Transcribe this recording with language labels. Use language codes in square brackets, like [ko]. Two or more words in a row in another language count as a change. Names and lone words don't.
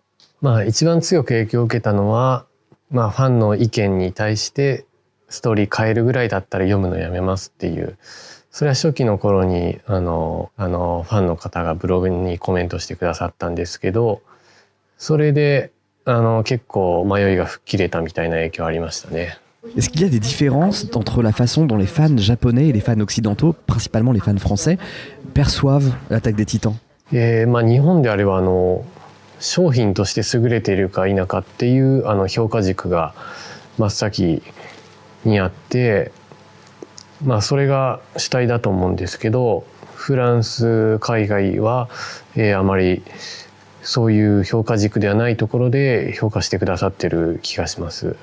[ja] 一番強く影響を受けたのは、ファンの意見に対してストーリー変えるぐらいだったら読むのやめますっていう、それは初期の頃にファンの方がブログにコメントしてくださったんですけど、それで結構迷いが吹っ切れたみたいな影響ありましたね。 [fr] Est-ce qu'il y a des différences entre la façon dont les fans japonais et les fans occidentaux, principalement les fans français, perçoivent l'Attaque des Titans? [ja] 日本であれば商品として優れているか否かっていう評価軸が真っ先にあって、それが主体だと思うんですけど、フランス海外は、あまりそういう評価軸ではないところで評価してくださってる気がします。